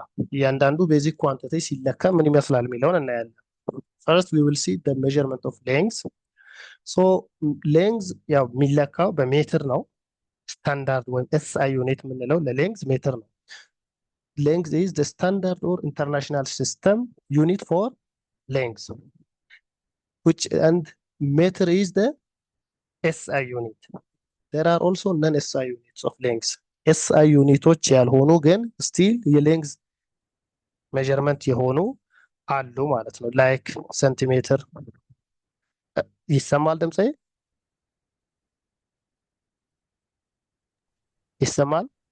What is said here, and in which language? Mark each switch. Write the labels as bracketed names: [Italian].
[Amharic] እያንዳንዱ ቤዚክ ኳንቲቲ ሲለካ ምን ይመስላል የሚለውን እናያለን። [English] ፈርስት ዊ ዊል ሲ ዘ ሜዠርመንት ኦፍ ሌንግዝ። [Amharic] ሶ ሌንግዝ ያው የሚለካው በሜትር ነው። ስታንዳርድ ወይም ኤስአይ ዩኒት የምንለው ለሌንግዝ ሜትር ነው። [English] ሌንግዝ ኢዝ ዘ ስታንዳርድ ኦር ኢንተርናሽናል ሲስተም ዩኒት ፎር ሌንግዝ which and meter is the SI unit. There are also non-SI units of length. [Amharic] SI ዩኒቶች ያልሆኑ ግን ስቲል የሌንግዝ ሜዠርመንት የሆኑ አሉ ማለት ነው። ላይክ ሴንቲሜትር። ይሰማል ድምጼ? ይሰማል?